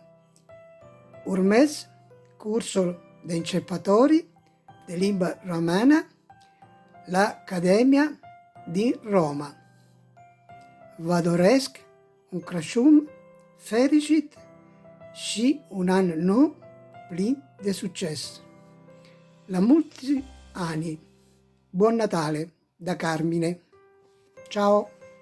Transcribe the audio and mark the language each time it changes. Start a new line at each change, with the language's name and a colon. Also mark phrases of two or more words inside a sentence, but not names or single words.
Romanian: Urmez cursul de începători de limba romană la Academia din Roma. Vă doresc un Crăciun fericit și un an nou plin de succes. La multi anni.
Italian: Buon Natale da Carmine. Ciao!